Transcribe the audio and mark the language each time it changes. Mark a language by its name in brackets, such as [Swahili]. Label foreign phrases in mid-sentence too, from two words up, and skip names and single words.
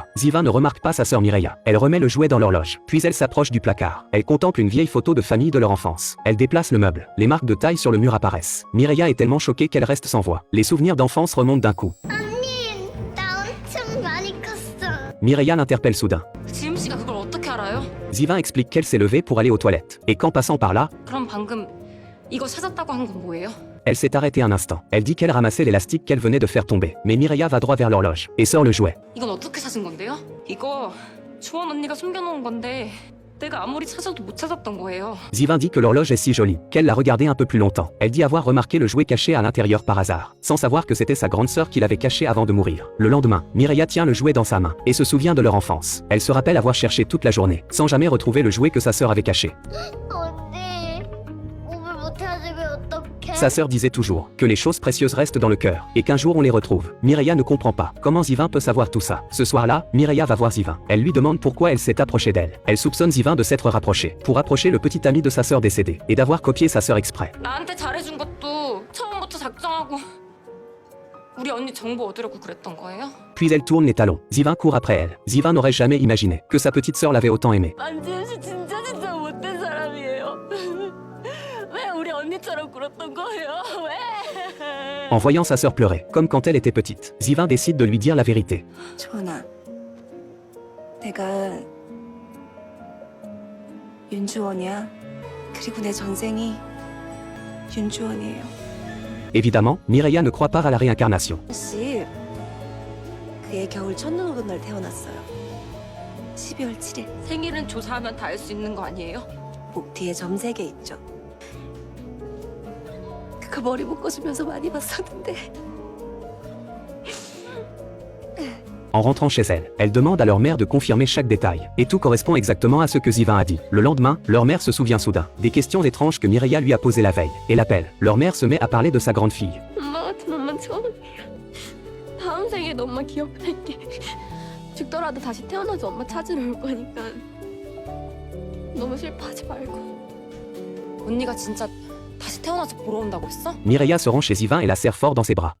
[French] Ziva ne remarque pas sa sœur Mireia. Elle remet le jouet dans l'horloge, puis elle s'approche du placard. Elle contemple une vieille photo de famille de leur enfance. Elle déplace le meuble. Les marques de taille sur le mur apparaissent. Mireia est tellement choquée qu'elle reste sans voix. Les souvenirs d'enfance remontent d'un coup. Mireia l'interpelle soudain. [Korean] 지금 씨가 그걸 어떻게 알아요? [French] Ziva explique qu'elle s'est levée pour aller aux toilettes. Et qu'en passant par là, [Korean] 그럼 방금 이거 찾았다고 한 건 뭐예요? [French] elle s'est arrêtée un instant. Elle dit qu'elle ramassait l'élastique qu'elle venait de faire tomber. Mais Mireia va droit vers l'horloge et sort le jouet. [Korean] 이건 어떻게 찾은 건데요? 이거 주원 언니가 숨겨놓은 건데 내가 아무리 찾아도 못 찾았던 거예요. [French] Ziva dit que l'horloge est si jolie, qu'elle l'a regardée un peu plus longtemps. Elle dit avoir remarqué le jouet caché à l'intérieur par hasard, sans savoir que c'était sa grande sœur qui l'avait caché avant de mourir. Le lendemain, Mireia tient le jouet dans sa main, et se souvient de leur enfance. Elle se rappelle avoir cherché toute la journée, sans jamais retrouver le jouet que sa sœur avait caché. [Korean] 언니, 오늘 못 찾으면 어떡해? [French] Sa sœur disait toujours que les choses précieuses restent dans le cœur, et qu'un jour on les retrouve. Mireia ne comprend pas comment Zivin peut savoir tout ça. Ce soir-là, Mireia va voir Zivin. Elle lui demande pourquoi elle s'est approchée d'elle. Elle soupçonne Zivin de s'être rapproché, pour approcher le petit ami de sa sœur décédée, et d'avoir copié sa sœur exprès. [Korean] 나한테 잘해준 것도 처음부터 작정하고 우리 언니 정보 얻으려고 그랬던 거예요? [French] Puis elle tourne les talons. Zivin court après elle. Zivin n'aurait jamais imaginé que sa petite sœur l'avait autant aimée. [Korean] 안지은 씨 진짜 못된 사람이에요. 왜 우리 언니처럼 굴었던 거예요? 왜? [French] En voyant sa sœur pleurer, comme quand elle était petite, Zivin décide de lui dire la vérité. [Korean] 주원아, 내가 윤주원이야. 그리고 내 전생이 윤주원이에요. [French] Évidemment, Mireia ne croit pas à la réincarnation. [Korean] 씨, 그의 겨울 첫눈 오던 날 태어났어요. 12월 7일. 생일은 조사하면 다 알 수 있는 거 아니에요? 목 뒤에 점 3개 있죠. 그거 머리 묶어주면서 많이 봤었는데. [French] En rentrant chez elle, elle demande à leur mère de confirmer chaque détail. Et tout correspond exactement à ce que Zivin a dit. Le lendemain, leur mère se souvient soudain des questions étranges que Mireia lui a posées la veille, et l'appelle. Leur mère se met à parler de sa grande fille. [Korean] 엄마 같은 엄마 처음이에요. 다음 생에도 엄마 기억할게. 죽더라도 다시 태어나서 엄마 찾으러 올 거니까 너무 슬퍼하지 말고. 언니가 진짜 다시 태어나서 보러 온다고 했어? [French] Mireia se rend chez Zivin et la serre fort dans ses bras.